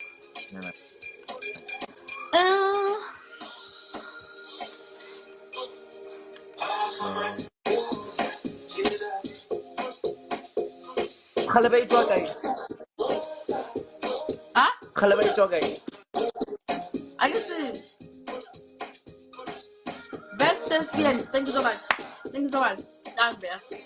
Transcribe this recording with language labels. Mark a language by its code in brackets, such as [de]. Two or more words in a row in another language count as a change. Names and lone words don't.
[tn] Kgale ba itwa kae? Kgale ba itwa kae? [en] I can see. Best thespians. Thank you so much. Thank you so much. That's best.